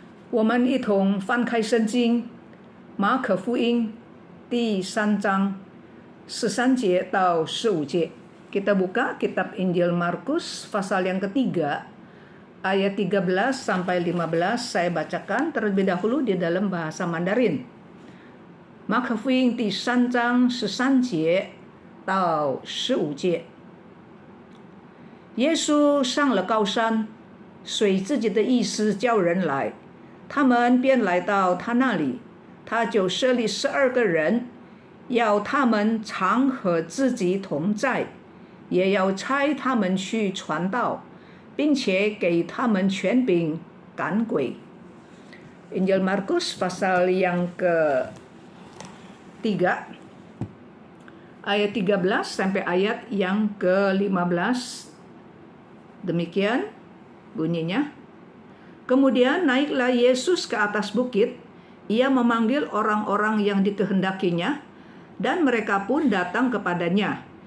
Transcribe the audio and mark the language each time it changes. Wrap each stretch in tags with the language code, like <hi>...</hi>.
<zh>我们一同翻开圣经马可福音第3章13节到15节.</zh> <id>Kita buka kitab Injil Markus pasal yang ketiga ayat 13 sampai 15. Saya bacakan terlebih dahulu di dalam bahasa Mandarin.</id> <zh>马可福音第3章13节到15节。耶稣上了高山，随自己的意思叫人来，他们便来到他那里，他就设立12个人，要他们常和自己同在，也要差他们去传道，并且给他们权柄赶鬼。</zh> <id>Injil Markus pasal yang ke-3 ayat 13 sampai ayat yang ke-15. Demikian bunyinya. Kemudian naiklah Yesus ke atas bukit, ia memanggil orang-orang yang dikehendakinya, dan mereka pun datang kepadanya.</id>